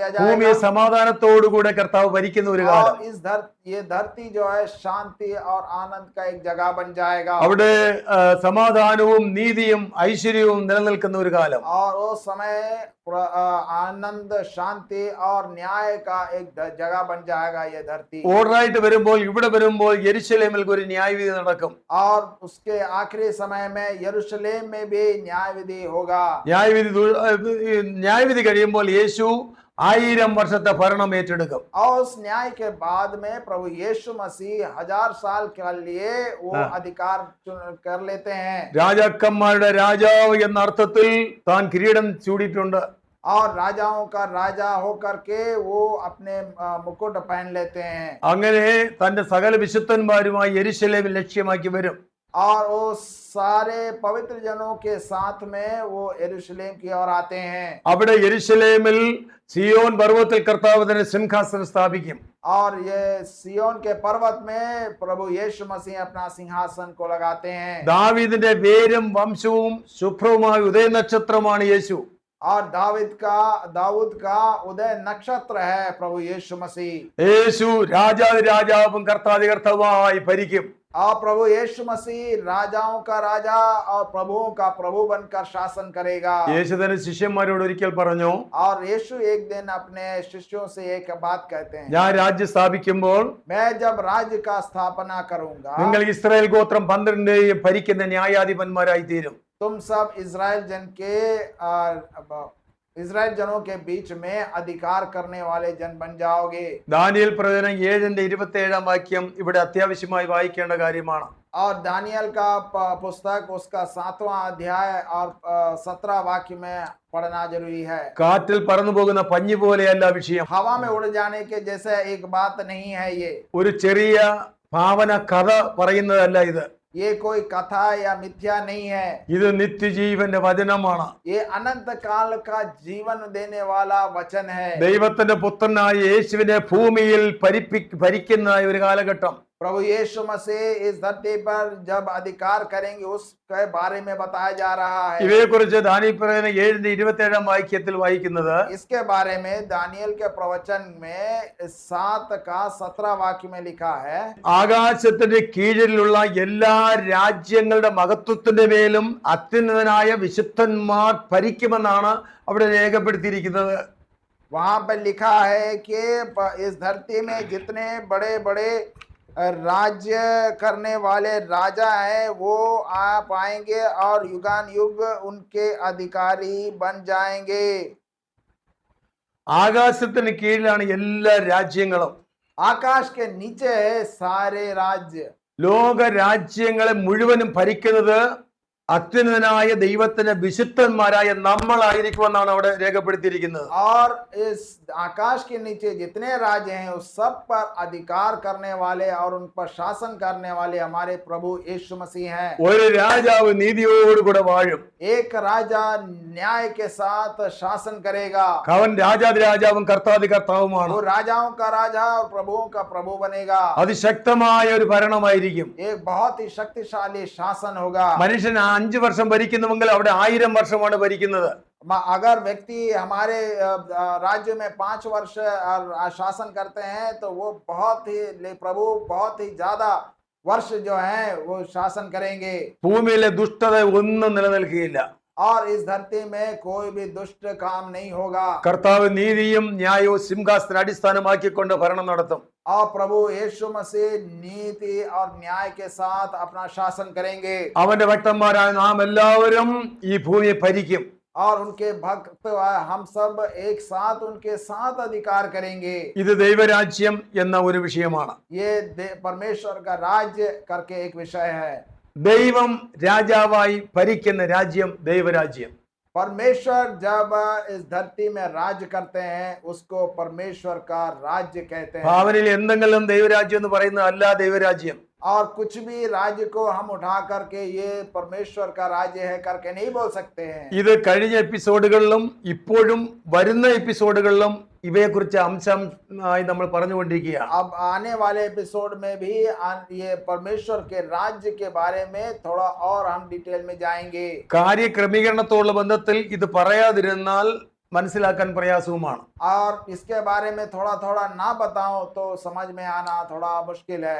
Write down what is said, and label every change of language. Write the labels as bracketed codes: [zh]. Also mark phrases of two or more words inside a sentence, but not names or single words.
[ml] ഭൂമിയെ [hi] जाएगा [ml] സമാധാനത്തോടുകൂടെ കർത്താവ് ഭരിക്കുന്ന ഒരു കാലം. [hi] और ये धरती जो है शांति और आनंद का एक जगह बन जाएगा [ml] അവിടെ സമാധാനവും നീതിയും ഐശ്വര്യവും നിലനിൽക്കുന്ന ഒരു കാലം. [hi] और वो समय आनंद शांति और न्याय का एक जगह बन जाएगा ये धरती [ml] ഓർഡറായിട്ട് വരുമ്പോൾ ഇവിടെ വരുമ്പോൾ യെരുശലേമിൽ ഒരു ന്യായവിധി നടക്കും. [hi] और उसके आखिरी समय में यरूशलेम में भी न्याय विधि होगा [ml] ന്യായവിധി കഴിയുമ്പോൾ യേശു 1000 വർഷത്തെ ഭരണം ഏറ്റെടുക്കും. [hi] और उस न्याय के बाद में प्रभु यीशु मसीह 1000 साल के लिए वो अधिकार कर लेते हैं [ml] രാജാക്കന്മാരുടെ രാജാവ് എന്ന അർത്ഥത്തിൽ താൻ കിരീടം ചൂടിയിട്ടുണ്ട്. [hi] और राजाओं का राजा होकर के वो अपने मुकुट पहन लेते हैं [ml] അങ്ങനെ തന്റെ സകല വിശുദ്ധന്മാരുമായി യെരുശലേമിൽ ലക്ഷ്യമാക്കി വരും. [hi] और वो सारे पवित्र जनों के साथ में वो यरूशलेम की ओर आते हैं [ml] അവിടെ യെരുശലേമിൽ സിയോൻ പർവ്വതത്തിൽ കർത്താവ് തന്നെ സിംഹാസനം സ്ഥാപിക്കും. [hi] और ये सियोन के पर्वत में प्रभु यीशु मसीह अपना सिंहासन को लगाते हैं [ml] ദാവീദിന്റെ വേരും വംശവും ശുഭ്രവുമായ ഉദയ നക്ഷത്രമാണ് യേശു. [hi] और दाऊद का उदय नक्षत्र है प्रभु यीशु मसीह [ml] യേശു രാജാവും കർത്താതി കർത്താവായി ഭരിക്കും. [hi] और प्रभु यीशु मसीह राजाओं का राजा और प्रभुओं का प्रभु बनकर शासन करेगा [ml] യേശു തന്നെ ശിഷ്യന്മാരോട് ഒരിക്കൽ പറഞ്ഞു, [hi] और यीशु एक दिन अपने शिष्यों से एक बात कहते हैं [ml] ഞാൻ രാജ്യം സ്ഥാപിക്കുമ്പോൾ [hi] मैं जब राज्य का स्थापना करूंगा [ml] നിങ്ങൾ ഇസ്രായേൽ ഗോത്രം 12 ഭരിക്കുന്ന ന്യായാധിപന്മാരായി തീരും. [hi] तुम सब इजराइल जनों के बीच में अधिकार करने वाले जन बन जाओगे [ml] ദാനിയേൽ പ്രവചനം 7:27 വാക്യം ഇവിടെ അത്യാവശ്യമായി വായിക്കേണ്ട കാര്യമാണ്. [hi] और दानियल का पुस्तक उसका 7वां अध्याय और 17 वाक्य में पढ़ना जरूरी है [ml] കാറ്റിൽ പറന്നു പോകുന്ന പഞ്ഞി പോലെയല്ല വിഷയം. [hi] हवा में उड़ जाने के जैसे एक बात नहीं है [ml] ഒരു ചെറിയ ഭാവന കഥ പറയുന്നതല്ല ഇത്. [hi] ये कोई कथा या मिथ्या नहीं है [ml] ഇത് നിത്യജീവന്റെ വചനമാണ്. [hi] ये अनंत काल का जीवन देने वाला वचन है [ml] ദൈവത്തിന്റെ പുത്രനായ യേശുവിനെ ഭൂമിയിൽ ഭരിക്കുന്ന ഒരു കാലഘട്ടം. [hi] प्रभु यीशु मसीह इस धरती पर जब अधिकार करेंगे उसके बारे में बताया जा रहा है [ml] ഇവയെക്കുറിച്ച് ദാനിയേൽ പ്രവചനം 7:27 വാക്യത്തിൽ വായിക്കുന്നത് [hi] इसके बारे में दानियल के प्रवचन में 7 का 17 वाक्य में लिखा है [ml] ആകാശത്തിന്റെ കീഴിലുള്ള എല്ലാ രാജ്യങ്ങളുടെ മഹത്വത്തിന്റെ മേലും അത്യുന്നതനായ വിശുദ്ധന്മാർ ഭരിക്കുമെന്നാണ് അവിടെ രേഖപ്പെടുത്തിയിരിക്കുന്നത്. [hi] वहां पर लिखा है कि इस धरती में जितने बड़े बड़े राज्य करने वाले राजा हैं वो आ पाएंगे और युगान युग उनके अधिकारी बन जाएंगे [ml] ആകാശത്തിന് കീഴിലാണ് എല്ലാ രാജ്യങ്ങളും. [hi] आकाश के नीचे है सारे राज्य [ml] ലോക രാജ്യങ്ങളെ മുഴുവനും ഭരിക്കുന്നത് അത്യുന്നതനായ ദൈവത്തിന്റെ വിശുദ്ധന്മാരായ നമ്മളായിരിക്കുമെന്നാണ് അവിടെ രേഖപ്പെടുത്തിയിരിക്കുന്നത്. [hi] और इस आकाश के नीचे जितने राज्य हैं उस सब पर अधिकार करने वाले और उन पर शासन करने वाले हमारे प्रभु यीशु मसीह हैं [ml] ഒരു രാജാവ് നീതിയോടുകൂടെ വാഴും. [hi] एक राजा न्याय के साथ शासन करेगा [ml] അവൻ രാജാവും കർത്താതി കർത്താവുമാണ്. [hi] वो राजाओं का राजा और प्रभुओं का प्रभु बनेगा [ml] അതിശക്തമായ ഒരു ഭരണമായിരിക്കും. [hi] एक बहुत ही शक्तिशाली शासन होगा [ml] മനുഷ്യൻ 5 വർഷം ഭരിക്കുന്നുവെങ്കിൽ അവിടെ 1000 വർഷമാണ് ഭരിക്കുന്നത്. [hi] अगर व्यक्ति हमारे राज्य में 5 वर्ष शासन करते हैं तो वो प्रभु बहुत ही ज्यादा वर्ष जो है वो शासन करेंगे [ml] ഭൂമിയിലെ ദുഷ്ടത ഒന്നും നിലനിൽക്കുകയില്ല. [hi] और इस धरती में कोई भी दुष्ट काम नहीं होगा [ml] കർത്താവ് നീതിയും ന്യായവും സിംഹാസന അടിസ്ഥാനമാക്കിക്കൊണ്ട് ഭരണം നടത്തും. [hi] और प्रभु यीशु मसीह नीति और न्याय के साथ अपना शासन करेंगे [ml] അവന്റെ ഭക്തന്മാരായ നാം എല്ലാവരും ഈ ഭൂമിയെ ഭരിക്കും. [hi] और उनके भक्त हम सब एक साथ उनके साथ अधिकार करेंगे [ml] ഇത് ദൈവരാജ്യം എന്ന ഒരു വിഷയമാണ്. [hi] ये परमेश्वर का राज्य करके एक विषय है [ml] ദൈവം രാജാവായി ഭരിക്കുന്ന രാജ്യം ദൈവരാജ്യം. [hi] परमेश्वर जब इस धरती में राज्य करते हैं उसको परमेश्वर का राज्य कहते हैं [ml] ഭാവനയിൽ എന്തെങ്കിലും ദൈവരാജ്യം എന്ന് പറയുന്നത് അല്ല ദൈവരാജ്യം. [hi] और कुछ भी राज्य को हम उठा करके ये परमेश्वर का राज्य है करके नहीं बोल सकते हैं [ml] ഇത് കഴിഞ്ഞ എപ്പിസോഡുകളിലും ഇപ്പോഴും വരുന്ന എപ്പിസോഡുകളിലും ഇവയെക്കുറിച്ച് അംശമായി നമ്മൾ പറഞ്ഞുകൊണ്ടിരിക്കുകയാണ്. [hi] अब आने वाले एपिसोड में भी ये परमेश्वर के राज्य के बारे में थोड़ा और हम डिटेल में जाएंगे. [ml] കാര്യക്രമീകരണത്തോടുള്ള ബന്ധത്തിൽ ഇത് പറയാതിരുന്നാൽ മനസ്സിലാക്കാൻ പ്രയാസവുമാണ്. [hi] और इसके बारे में थोड़ा थोड़ा ना बताऊं तो समझ में आना थोड़ा मुश्किल है.